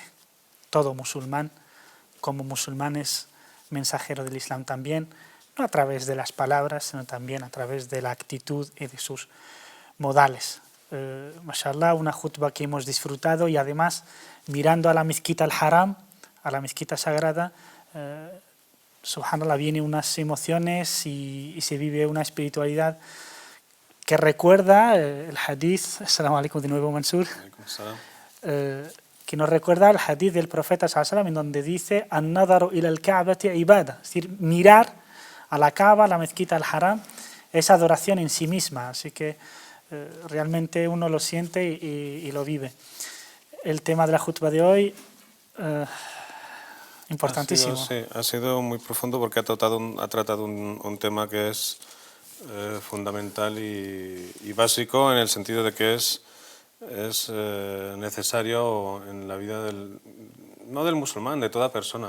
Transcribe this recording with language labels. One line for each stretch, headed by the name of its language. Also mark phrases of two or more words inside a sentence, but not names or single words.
Spanish: Todo musulmán, como musulmán, es mensajero del Islam también, no a través de las palabras, sino también a través de la actitud y de sus modales. mashallah, una jutba que hemos disfrutado, y además mirando a la mezquita al-Haram, a la mezquita sagrada, subhanallah, vienen unas emociones y se vive una espiritualidad que recuerda el hadith,
Arabic: السلام عليكم
Spanish: de nuevo Mansur, que nos recuerda el hadith del profeta
Arabic: صلى الله عليه وسلم,
Spanish: en donde dice
Arabic: النظر إلى الكعبة عبادة,
Spanish: es decir, mirar a la Kaaba, a la mezquita al-Haram, es adoración en sí misma, así que realmente uno lo siente y lo vive. El tema de la jutba de hoy, importantísimo. Ha sido muy profundo porque ha tratado un tema que es fundamental y básico, en el sentido de que es necesario en la vida no del musulmán, de toda persona.